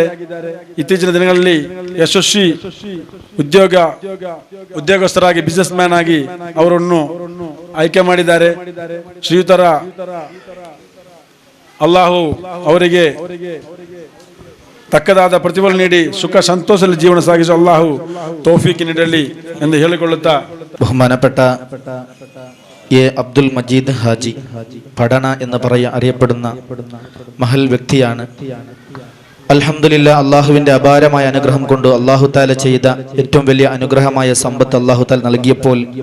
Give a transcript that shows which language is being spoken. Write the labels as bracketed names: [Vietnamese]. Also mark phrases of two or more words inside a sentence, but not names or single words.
[Kannada] ಇತ್ತೀಚಿನ ದಿನಗಳಲ್ಲಿ ಯಶಸ್ವಿ ಉದ್ಯೋಗಸ್ಥರಾಗಿ [English] business man [Kannada] ಆಗಿ ಅವರನ್ನು ಆಯ್ಕೆ ಮಾಡಿದ್ದಾರೆ. ಶ್ರೀಯುತರ ಅಲ್ಲಾಹು ಅವರಿಗೆ ತಕ್ಕದಾದ ಪ್ರತಿಫಲ ನೀಡಿ ಸುಖ ಸಂತೋಷದಲ್ಲಿ ಜೀವನ ಸಾಗಿಸುವ ಅಲ್ಲಾಹು ತೌಫೀಕ್ ನೀಡಲಿ ಎಂದು ಹೇಳಿಕೊಳ್ಳುತ್ತಾ, [Malayalam] ബഹുമാനപ്പെട്ട എ അബ്ദുൽ മജീദ് ഹാജി പഠന എന്ന് അറിയപ്പെടുന്ന മഹൽ വ്യക്തിയാണ്. അൽഹംദുലില്ലാ, അള്ളാഹുവിൻ്റെ അപാരമായ അനുഗ്രഹം കൊണ്ട് [Arabic] الله تعالى [Malayalam] ചെയ്ത ഏറ്റവും വലിയ അനുഗ്രഹമായ സമ്പത്ത് [Arabic] الله تعالى [Malayalam] നൽകിയപ്പോൾ